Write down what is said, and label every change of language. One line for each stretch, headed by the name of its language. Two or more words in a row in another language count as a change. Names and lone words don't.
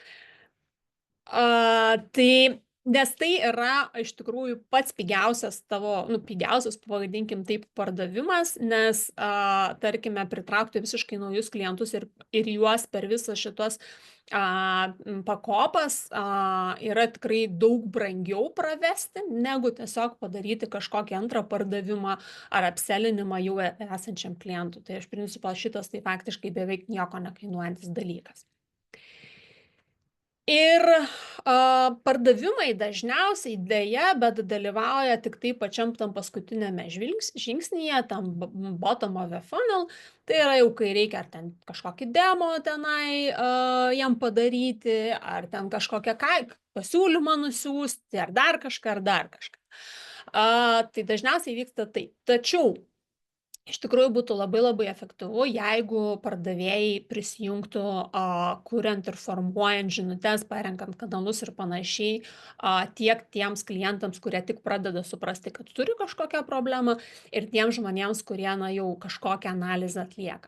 Lithuanian: Nes tai yra iš tikrųjų pats pigiausias pigiausias, pavadinkim taip, pardavimas, nes, tarkime, pritraukti visiškai naujus klientus ir juos per visą šitos pakopas yra tikrai daug brangiau pravesti, negu tiesiog padaryti kažkokį antrą pardavimą ar apselinimą jau esančiam klientui. Tai iš principo šitas tai faktiškai beveik nieko nekainuojantis dalykas. Ir pardavimai dažniausiai dėja, bet dalyvauja tik tai pačiam tam paskutinėme žingsnyje, tam
English: bottom of the funnel.
Lithuanian: Tai yra jau, kai reikia ar ten kažkokį demo tenai jam padaryti, ar ten kažkokią pasiūlymą nusiųsti, ar dar kažką. Tai dažniausiai vyksta taip. Tačiau Iš tikrųjų būtų labai labai efektyvu, jeigu pardavėjai prisijungtų, kuriant ir formuojant žinutes, parenkant kanalus ir panašiai, tiek tiems klientams, kurie tik pradeda suprasti, kad turi kažkokią problemą, ir tiems žmonėms, kurie, na, jau kažkokią analizę atlieka.